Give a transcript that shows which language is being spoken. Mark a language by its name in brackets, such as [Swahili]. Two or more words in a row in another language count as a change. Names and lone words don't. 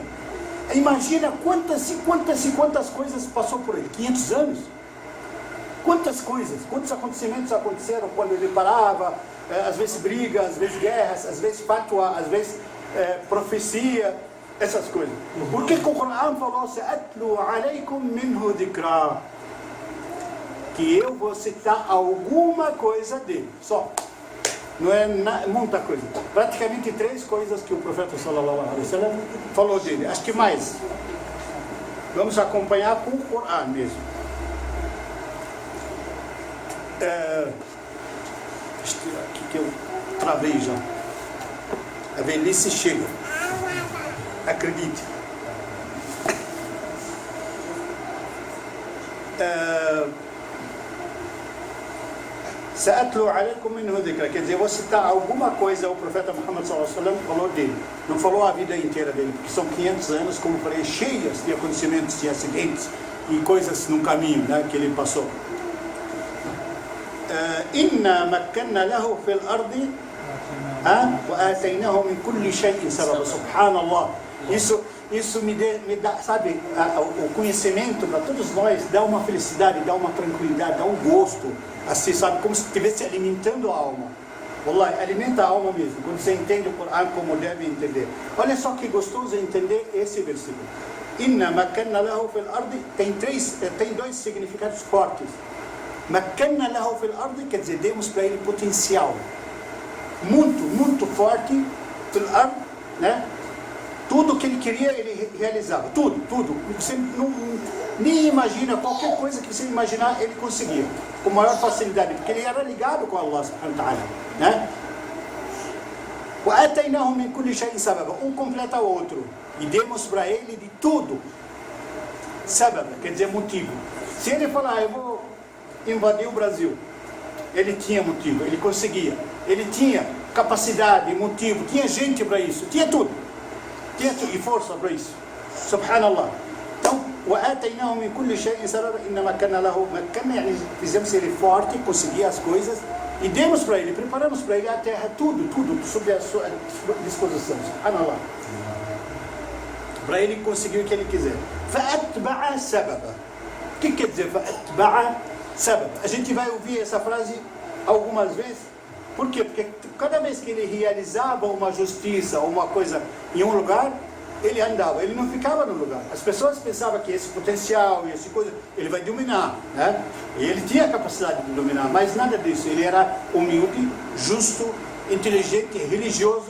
[Portuguese] Imagina quantas coisas passou por ele. 500 anos. Quantas coisas, quantos acontecimentos aconteceram quando ele parava, às vezes briga, às vezes guerras, às vezes fatwa, às vezes profecia, essas coisas. Por que o Coran falou [Arabic] "سأتلو عليكم منه ذكرا"? [Portuguese] Que eu vou citar alguma coisa dele, só. Não é muita coisa. Praticamente 3 coisas que o profeta [Arabic] صلى الله عليه وسلم [Portuguese] falou dele. Acho que mais. Vamos acompanhar com o Coran mesmo. Deixa eu tirar aqui que eu travei já. A velhice chega. Acredite. [Arabic] سأتلو عليكم منه ذكرا. [Portuguese] Quer dizer, eu vou citar alguma coisa o profeta Muhammad [Arabic] صلى الله عليه وسلم [Portuguese] falou dele. Não falou a vida inteira dele, porque são 500 anos, como falei, cheias de acontecimentos, de acidentes e coisas no caminho, né, que ele passou. [Arabic] إنا مكنا له في الأرض وآتيناه من كل شيء سببا. [Portuguese] Subhanallah. Isso me dá, sabe, o conhecimento para todos nós dá uma felicidade, dá uma tranquilidade, dá um gosto, assim, sabe, como se estivesse alimentando a alma. Wallah, alimenta a alma mesmo, quando você entende o Corão como deve entender. Olha só que gostoso entender esse versículo. [Arabic] إنا مكنا له في الأرض [Portuguese] tem dois significados fortes. [Arabic] مكنا له في الأرض [Portuguese] quer dizer, demos para ele potencial muito forte [Arabic] في الأرض, [Portuguese] né? Tudo que ele queria, ele realizava. Tudo. Você nem imagina, qualquer coisa que você imaginar, ele conseguia. Com maior facilidade, porque ele era ligado com [Arabic] الله سبحانه وتعالى, [Portuguese] né? [Arabic] وَآتَيْنَاهُ مِنْ كُلِّ شَيْءٍ سَبَبًا. [Portuguese] Um completa o outro. E demos para ele de tudo. Sabab, quer dizer motivo. Se ele falar, eu vou invadir o Brasil, ele tinha motivo, ele conseguia. Ele tinha capacidade, motivo, tinha gente para isso, tinha tudo. E força para isso. Subhanallah. Então, [Arabic] وَآتَيْنَاهُ مِنْ كُلِّ شَيْءٍ سَبَبًا إِنَّ مَكَّنَّا لَهُ مَكَّنَّا, [Portuguese] fizemos ele forte, conseguia as coisas e demos para ele, preparamos para ele a terra, tudo sob a sua disposição. Subhanallah. Para ele conseguir o que ele quiser. [Arabic] فَأَتْبَعَ سَبَبًا. [Portuguese] O que quer dizer [Arabic] فَأَتْبَعَ سَبَبًا? [Portuguese] A gente vai ouvir essa frase algumas vezes. Por quê? Porque cada vez que ele realizava uma justiça ou uma coisa em um lugar, ele andava, ele não ficava no lugar. As pessoas pensavam que esse potencial e essa coisa, ele vai dominar, né? E ele tinha a capacidade de dominar, mas nada disso. Ele era humilde, justo, inteligente, religioso.